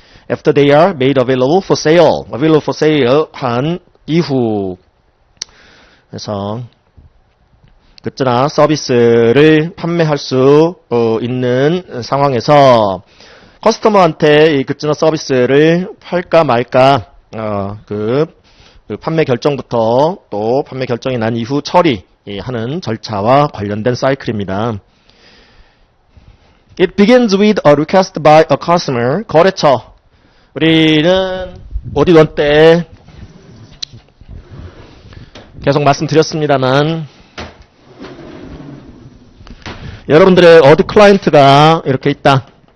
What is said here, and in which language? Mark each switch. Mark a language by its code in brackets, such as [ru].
[en] After they are made available for sale [ko] 한 이후 그래서 굿즈나 서비스를 판매할 수 있는 상황에서 커스터머한테 이 굿즈나 서비스를 팔까 말까 그 판매 결정부터 또 판매 결정이 난 이후 처리하는 절차와 관련된 사이클입니다. [en] It begins with a request by a customer. [ko] 거래처. 우리는 오디원 때 계속 말씀드렸습니다만 여러분들의 어디 클라이언트가 이렇게 있다.